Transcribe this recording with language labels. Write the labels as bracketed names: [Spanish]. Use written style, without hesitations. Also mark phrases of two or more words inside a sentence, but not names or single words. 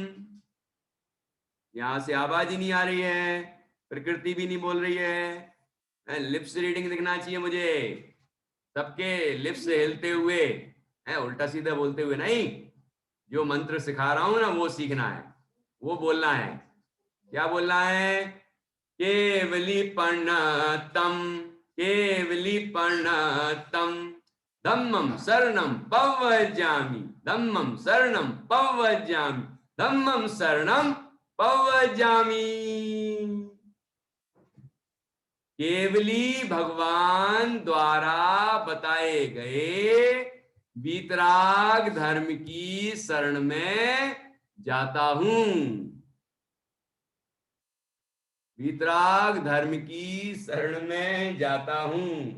[Hindi] यहां से आवाज ही नहीं आ रही है, प्रकृति भी नहीं बोल रही है, [English] lips reading [Hindi] दिखना चाहिए मुझे, सबके लिप्स हिलते हुए, है उल्टा सीधा बोलते हुए नहीं। जो मंत्र सिखा रहा हूं ना वो सीखना है, वो बोलना है। क्या बोलना है, [Prakrit languages] केवलीपणतम, केवलीपणतम, धम्मं शरणं पव्वजामि, धम्मं शरणं पव्वजामि, धम्मं शरणं पव्वजामि। [Hindi] केवली भगवान द्वारा बताए गए वीतराग धर्म की शरण में जाता हूं, वीतराग धर्म की शरण में जाता हूं।